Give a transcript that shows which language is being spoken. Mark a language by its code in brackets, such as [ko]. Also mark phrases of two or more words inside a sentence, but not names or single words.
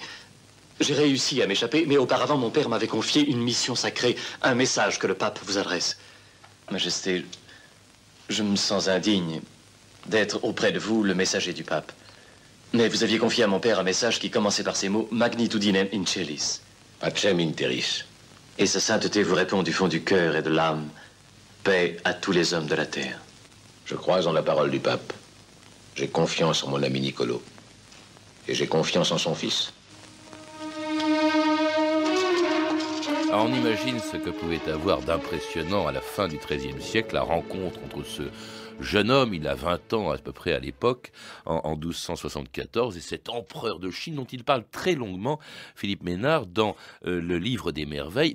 [fr] J'ai réussi à m'échapper, mais auparavant, mon père m'avait confié une mission sacrée, un message que le pape vous adresse. Majesté, je me sens indigne d'être auprès de vous le messager du pape. Mais vous aviez confié à mon père un message qui commençait par ces mots, [la] Magnitudinem in celis. Pacem in terris. [fr] Et sa sainteté vous répond du fond du cœur et de l'âme, paix à tous les hommes de la terre. Je crois en la parole du pape. J'ai confiance en mon ami Niccolo. Et j'ai confiance en son fils. Alors on imagine ce que pouvait avoir d'impressionnant à la fin du XIIIe siècle la rencontre entre ce jeune homme, il a 20 ans à peu près à l'époque, en 1274, et cet empereur de Chine dont il parle très longuement, Philippe Ménard, dans le livre des merveilles.